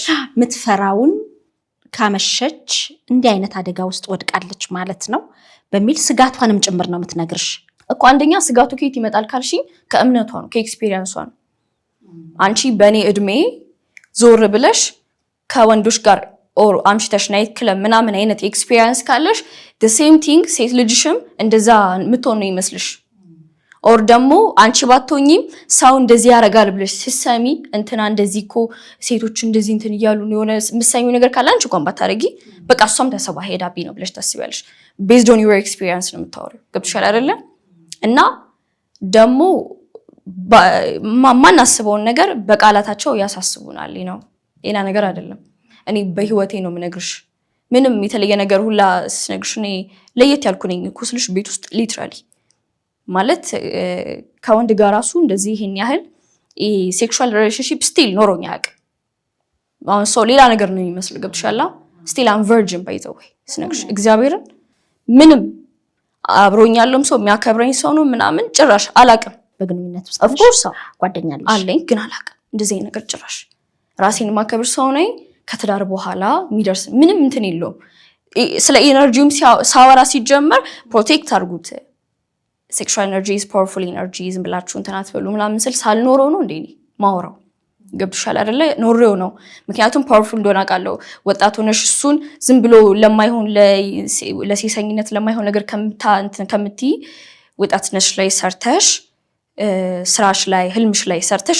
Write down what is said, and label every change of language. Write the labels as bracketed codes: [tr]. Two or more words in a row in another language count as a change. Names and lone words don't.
[am] ምትፈራውን ካመሸች እንዲህ አይነት አደጋ ውስጥ ወድቃለች ማለት ነው በሚል ስጋቷንም ጭምር ነው የምትነግርሽ እኮ አንደኛ ስጋቱ ከየት ይመጣል ካልሽኝ ከእምነቷ ነው ከኤክስፒሪየንሷ ነው አንቺ በኔ እድሜ ዞር ብለሽ ከወንዶች ጋር ኦር አምሽተሽ ናይት ክለብ ምናምን አይነት ኤክስፒሪየንስ ካለሽ [en] the same thing [am] ሴት ልጅሽም እንደዛ ምትሆን ነው ይመስልሽ ኦር ደግሞ አንቺ ባትሆኚም ሰው እንደዚህ ያረጋል ብለሽ ሲሰሚ እንትና እንደዚህ እኮ ሴቶች እንደዚህ እንትን ይያሉ ነው የሆነ ምሳሌው ነገር ካለ አንቺ እንኳን ባታረጊ በቃ እሷም ተሰባ ሄዳቢ ነው ብለሽ ታስቢያለሽ [en] based on your experience [am] ነው የምታወሪው ገብቶሻል አይደለ እና ደግሞ ማናስበውን ነገር በቃላታቸው ያሳስቡናል ነው ሌላ ነገር አይደለም እኔ በህይወቴ ነው የምነግርሽ ምንም የተለየ ነገር ሁላ ስነግርሽ እኔ ለየት ያልኩ ነኝ እኮ ስልሽ ቤት ውስጥ ሊትራሊ ማለት ከወንድ ጋር ራሱ እንደዚህ ይሄን ያህል [en] sexual relationship still [am] ኖሮኛ ያቅ አሁን ሰው ሌላ ነገር ነው የሚመስል ገብቶሻል [en] still am virgin by the way [am] ስነግርሽ እግዚአብሔርን ምንም አብሮኛለም ሰው የሚያከብረኝ ሰው ነው ምናምን ጭራሽ አላቅም በግንኙነት ውስጥ [en] of course [am] ጓደኛለሽ አለኝ ግን አላቅም እንደዚህ ነገር ጭራሽ ራሴን ማከብር ሰው ነኝ ከትዳር በኋላ የሚደርስ ምንም እንትን የለውም ስለ ኤነርጂውም ሳወራ ሲጀመር ፕሮቴክት አድርጉት [en] sexual energy is powerful energy [am] ዝም ብላችሁ እንትን አትበሉ ምናምን ስል ሳልኖረው ነው እንዴ ማወራው ገብቶሻል አይደለ ኖሬው ነው ምክንያቱም ፓወርፉል እንደሆነ አውቃለሁ ወጣት ሆነሽ እሱን ዝም ብሎ ለማይሆን ለሴሰኝነት ለማይሆን ነገር ከምትይ ወጣትነሽ ላይ ሰርተሽ ስራሽ ላይ ህልምሽ ላይ ሰርተሽ